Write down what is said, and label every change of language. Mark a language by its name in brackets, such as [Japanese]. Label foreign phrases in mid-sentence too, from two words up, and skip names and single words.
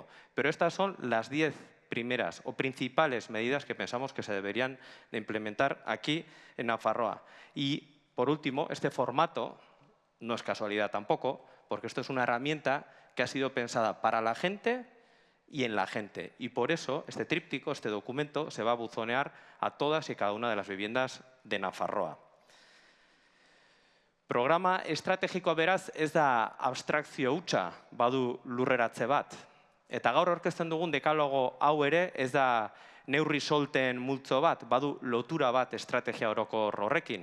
[Spanish] Pero estas son las 10 primeras o principales medidas que pensamos que se deberían de implementar aquí en Nafarroa. Y, por último, este formato no es casualidad tampoco, porque esto es una herramienta que ha sido pensada para la gente y en la gente. Y por eso este tríptico, este documento, se va a buzonear a todas y cada una de las viviendas de Nafarroa. [Basque] Programa estrategikoa beraz ez da abstrakzio hutsa, badu lurreratze bat. Eta gaur aurkezten dugun dekalogo hau ere ez da neurri solten multzo bat, badu lotura bat estrategia orokor horrekin.